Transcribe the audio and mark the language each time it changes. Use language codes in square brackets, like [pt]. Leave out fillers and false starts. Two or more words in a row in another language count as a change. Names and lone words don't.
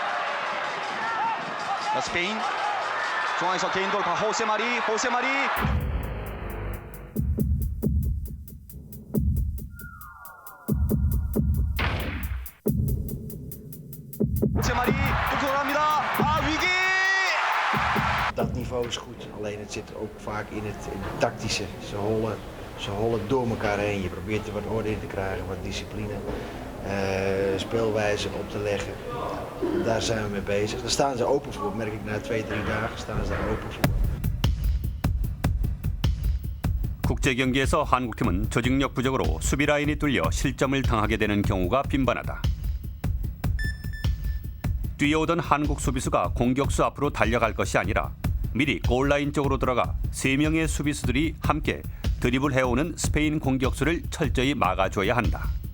[ko] 자 스페인 중앙에서 개인 돌파 호세마리. 호세마리 또 돌아갑니다. 아 위기! [nl] Dat niveau is goed, alleen het zit ook vaak in het tactische. Ze hollen door elkaar heen. Je probeert er wat orde in te krijgen, wat discipline, speelwijze op te leggen. Daar zijn we mee bezig. Daar staan ze open voor, merk ik na 2-3 dagen staan ze daar open voor. [ko] 국제 경기에서 한국팀은 조직력 부족으로 수비 라인이 뚫려 실점을 당하게 되는 경우가 빈번하다. 뛰어오던 한국 수비수가 공격수 앞으로 달려갈 것이 아니라 미리 골라인 쪽으로 들어가 3명의 수비수들이 함께 드리블 해오는 스페인 공격수를 철저히 막아줘야 한다.